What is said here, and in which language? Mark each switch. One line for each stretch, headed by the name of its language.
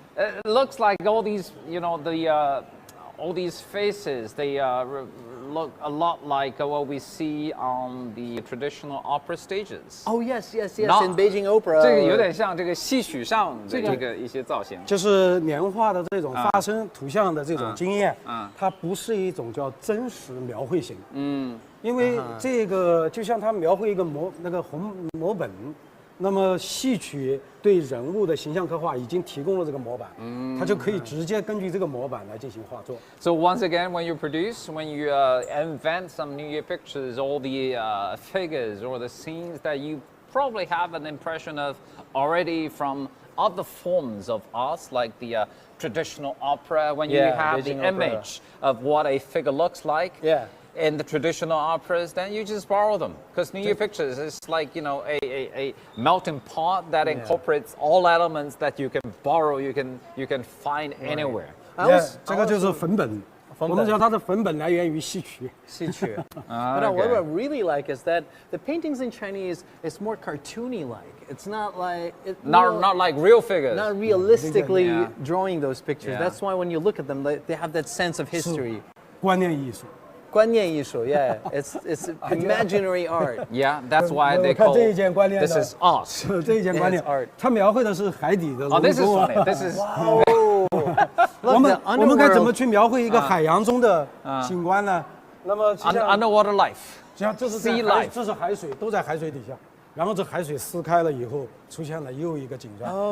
English: It looks like all these, you know, all these faces, they look a lot like what we see on the traditional opera stages. Oh yes, in Beijing Opera.
Chinese: 这个有点像这个戏曲上的一些造型。就是年画的这种发生图像的这种经验，它不是一种叫真实描绘型。因为这个就像他描绘一个摹本，那么戏曲对人物的形象刻画已经提供了这个模板，它就可以直接根据这个模板来进行画作。
English: So once again, when you produce, when you invent some New Year pictures, all the figures or the scenes that you probably have an impression of already from other forms of arts, like the traditional opera, when you have the image of what a figure looks like. Yeah. In the traditional operas, then you just borrow them. Because New Year pictures is like, you know, a melting pot that incorporates all elements that you can borrow, you can find anywhere.
Chinese: 这个就是粉本。我们讲它的粉本来源于戏曲。戏曲。
English: But what I really like is that the paintings in Chinese is more cartoony-like. It's not like not like real figures. Not realistically drawing those pictures. That's why when you look at them, they have that sense of history.
Chinese: 观念艺术。观念艺术
English: yeah. It's imaginary art. Yeah, that's why they call this is art.
Chinese: 这一件观念
English: art.
Chinese: 它描绘的是海底的龙宫。
English: This is funny. This is.
Chinese: 我们该怎么去描绘一个海洋中的景观呢？那么
English: underwater life.
Chinese: 像这是
English: sea life，
Chinese: 这是海水，都在海水底下。然后这海水撕开了以后，出现了又一个景象。